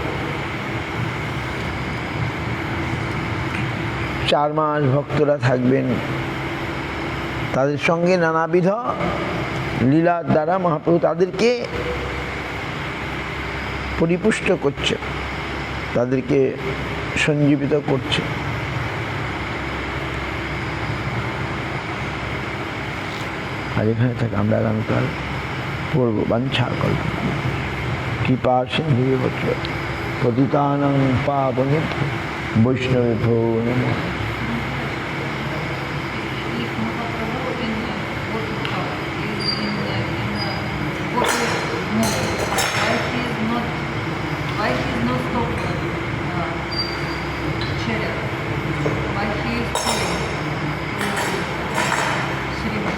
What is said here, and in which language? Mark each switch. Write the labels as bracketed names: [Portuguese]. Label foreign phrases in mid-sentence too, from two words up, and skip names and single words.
[Bangla] 4 মাস ভক্তরা থাকবেন, তাদের সঙ্গে নানাবিধ লীলার দ্বারা মহাপ্রভু তাদেরকে পরিপুষ্ট করছেন। তাদেরকে সঞ্জীবিত করছে। আর এখানে থেকে আমরা আগামীকাল পড়ব [Sanskrit] বাঞ্ছা কল্প কৃপা সিন্ধু পতিতানাং পাবনেভ্যো বৈষ্ণবেভ্যো নমঃ। [English] Why he is not stopped chariot? Why he is pulling Srimad?